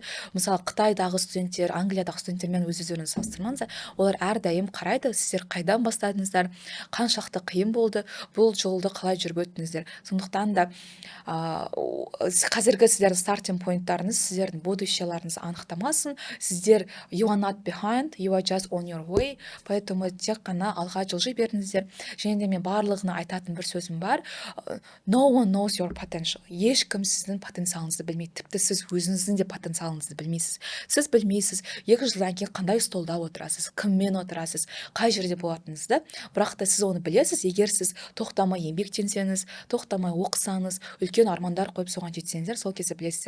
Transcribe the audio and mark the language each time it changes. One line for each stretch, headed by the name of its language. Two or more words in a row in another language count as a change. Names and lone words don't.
Kazakh: Мысалы Қытайдағы студенттер, Англиядағы студенттермен өз-өздеріңізді салыстырмаңыздар. Олар әрдайым қарайды, сіздер қайдан бастадыңыздар, қаншақты қиын болды, бұл жолды қалай жүріп өттіңіздер. Сондықтан да қазіргі сіздердің
English: starting point-тарыңыз
Kazakh: сіздердің будущеларыңызды анықтамасын.
English: Сіздер you are not behind, you are just on your way.
Kazakh: Поэтому тек қана алға жылжи беріңіздер. Және де мен барлығына айтатын бір сөзім бар.
English: No one knows your potential.
Kazakh: Ешкім сіздің потенциалыңызды білмейді. Тіпті сіз өзіңіздің де потенциалыңызды білмейсіз. Сіз білмейсіз, 2 жылдан кейін қандай столда отырасыз, кіммен отырасыз, қай жерде болатыныңызды. Бірақ та сіз оны білесіз, егер сіз тоқтамай еңбектенсеңіз, тоқтамай оқысаңыз, үлкен армандар қойып соған жетсеңіздер, сол кезде білесіздер.